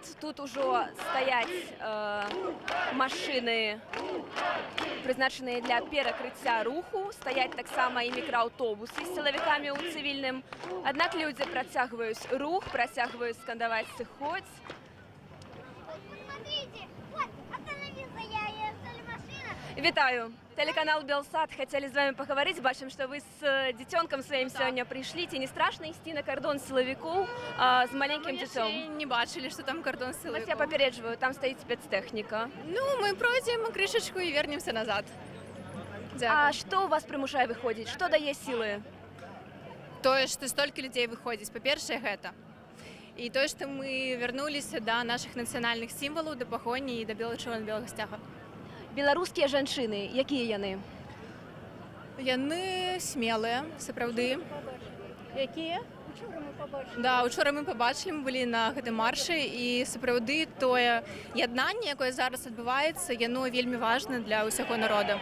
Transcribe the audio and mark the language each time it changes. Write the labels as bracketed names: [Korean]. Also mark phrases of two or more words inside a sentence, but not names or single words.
[Belarusian] Тут ужо стаяць машыны, прызначаныя для перакрыцця руху. Стаяць таксама і мікрааўтобусы з сілавікамі ў цывільным. Аднак людзі працягваюць рух, працягваюць скандаваць «Сыходзь». Вітаю! [Russian] Телеканал «Белсат». Хотели с вами поговорить. Бачим, что вы с детенком своим сегодня пришли. Тебе не страшно идти на кордон силовиков с маленьким детем? Не бачили, что там кордон силовиков. Я попередживаю, там стоит спецтехника. Ну, мы пройдем крышечку и вернемся назад. А что у вас примушае выходить? Что дае силы? То, что столько людей выходит. По-перше, это. И то, что мы вернулись до наших национальных символов, до пахони и до бело-чорно-белого стяга. [Belarusian] Беларускія жанчыны, якія яны? Яны смелыя, сапраўды. Якія? Да, учора мы побачили, мы былі на гэтым маршы, і сапраўды тое яднанне, якое зараз адбываецца, яно вельмі важна для ўсяго народа.